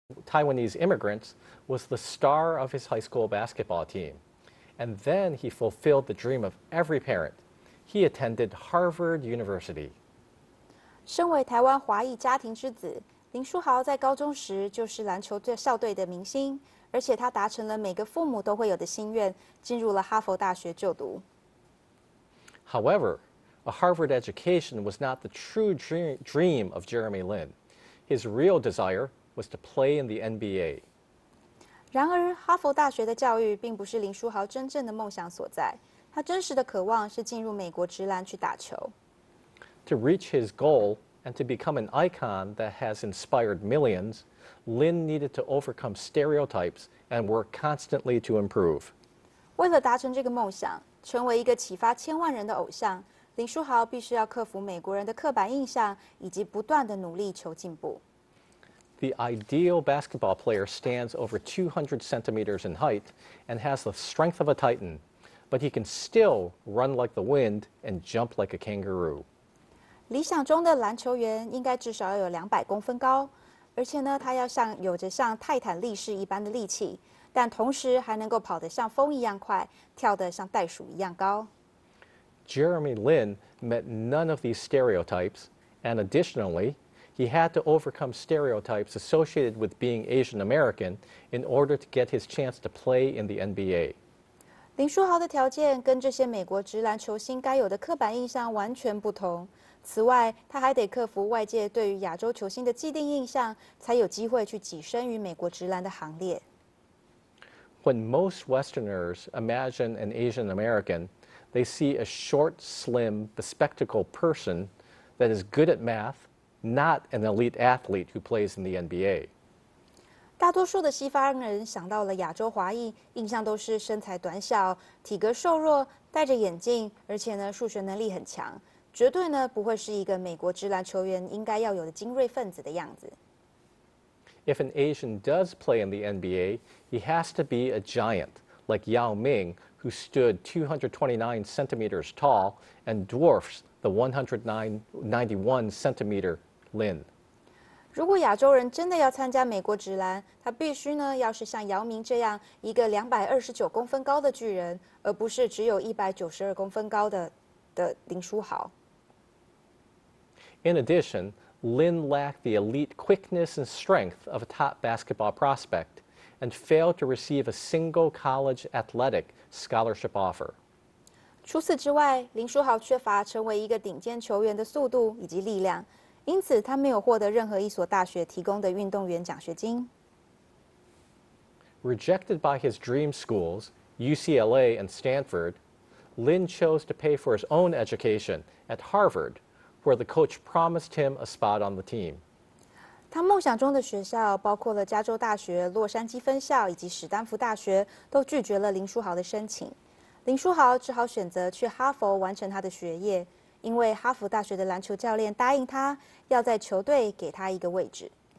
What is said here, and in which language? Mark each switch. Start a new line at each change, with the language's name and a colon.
English: Taiwanese immigrants, was the star of his high school basketball team. And then he fulfilled the dream of every parent. He attended Harvard University.
Chinese: 身为台湾华裔家庭之子，林书豪在高中时就是篮球队校队的明星，而且他达成了每个父母都会有的心愿，进入了哈佛大学就读。
English: However, a Harvard education was not the true dream of Jeremy Lin. His real desire was to play in the NBA.
Chinese: 然而，哈佛大学的教育并不是林书豪真正的梦想所在，他真实的渴望是进入美国职篮去打球。
English: To reach his goal and to become an icon that has inspired millions, Lin needed to overcome stereotypes and work constantly to improve.
Chinese: 为了达成这个梦想，成为一个启发千万人的偶像，林书豪必须要克服美国人的刻板印象，以及不断的努力求进步。
English: The ideal basketball player stands over 200 centimeters in height and has the strength of a titan, but he can still run like the wind and jump like a kangaroo.
Chinese: 理想中的篮球员应该至少要有200公分高，而且呢，他要有着像泰坦力士一般的力气，但同时还能够跑得像风一样快，跳得像袋鼠一样高。
English: Jeremy Lin met none of these stereotypes, and additionally, he had to overcome stereotypes associated with being Asian American in order to get his chance to play in the NBA.
Chinese: 林书豪的条件跟这些美国职篮球星该有的刻板印象完全不同。此外，他还得克服外界对于亚洲球星的既定印象，才有机会去跻身于美国职篮的行列。
English: When most Westerners imagine an Asian American, they see a short, slim, bespectacled person that is good at math, not an elite athlete who plays in the NBA.
Chinese: 大多数的西方人想到了亚洲华裔，印象都是身材短小、体格瘦弱、戴着眼镜，而且呢数学能力很强，绝对呢不会是一个美国职篮球员应该要有的精锐分子的样子。
English: If an Asian does play in the NBA, he has to be a giant, like Yao Ming, who stood 229 centimeters tall and dwarfs the 191 centimeter Lin.
Chinese: 如果亚洲人真的要参加美国职篮，他必须呢要是像姚明这样一个229公分高的巨人，而不是只有192公分高的林书豪。
English: In addition, Lin lacked the elite quickness and strength of a top basketball prospect and failed to receive a single college athletic scholarship offer.
Chinese: 除此之外，林书豪缺乏成为一个顶尖球员的速度以及力量，因此他没有获得任何一所大学提供的运动员奖学金。
English: Rejected by his dream schools, UCLA and Stanford, Lin chose to pay for his own education at Harvard, where the coach promised him a spot on the team.
Chinese: 他梦想中的学校包括了加州大学、洛杉矶分校以及史丹福大学，都拒绝了林书豪的申请。林书豪只好选择去哈佛完成他的学业，因为哈佛大学的篮球教练答应他要在球队给他一个位置。